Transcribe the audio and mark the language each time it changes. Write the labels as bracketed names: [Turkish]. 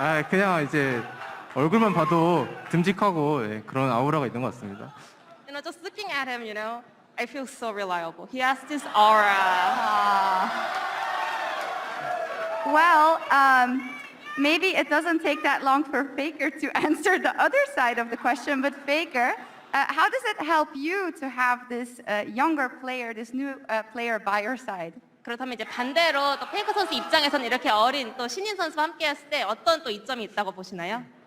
[Korean] 그냥 이제 얼굴만 봐도 듬직하고 그런 아우라가 있는 것 같습니다. [English] Just looking at him, I feel so reliable. He has this aura. Well, maybe it doesn't take that long for Faker to answer the other side of the question, but Faker, how does it help you to have this younger player, this new player by your side? [Korean] 그렇다면 이제 반대로 또 페이커 선수 입장에서는 이렇게 어린 또 신인 선수와 함께 했을 때 어떤 또 이점이 있다고 보시나요?